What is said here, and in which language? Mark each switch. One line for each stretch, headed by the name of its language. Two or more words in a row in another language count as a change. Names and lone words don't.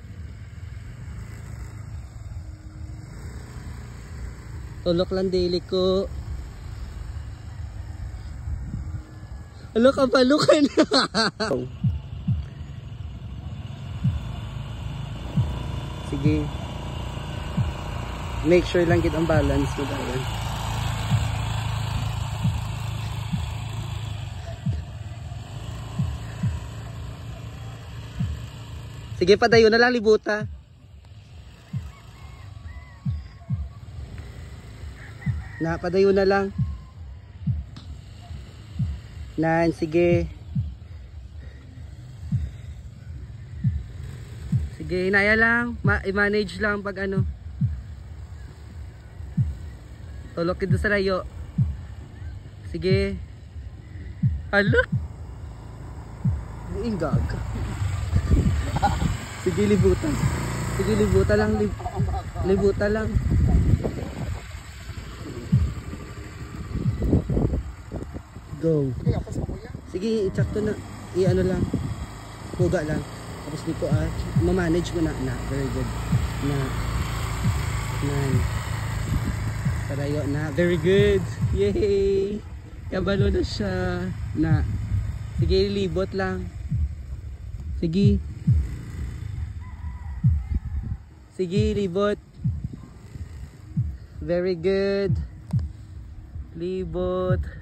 Hiligaynon: Tulok lang daily ko. Alo ka palukan. Sige. Make sure lang gid ang balance mo daw. Sige, padayon na lang libuta. Na, padayon na lang. Nan, sige. Sige, inaya lang. I-manage lang pag ano. Tulok dito sa layo. Sige. Hala. Buinggag. Sige, libutan. Sige, libutan lang. Libutan lang. Go. Sige, i-check to na. I-ano lang. Puga lang. Tapos dito ma-manage mo na. Na,
English: very good.
Hiligaynon: Na. Parayo na.
English: Very good. Yay!
Hiligaynon: Kabalo na siya. Na. Sige, libot lang. Sige. Sige, libot.
English: Very good.
Hiligaynon: Libot.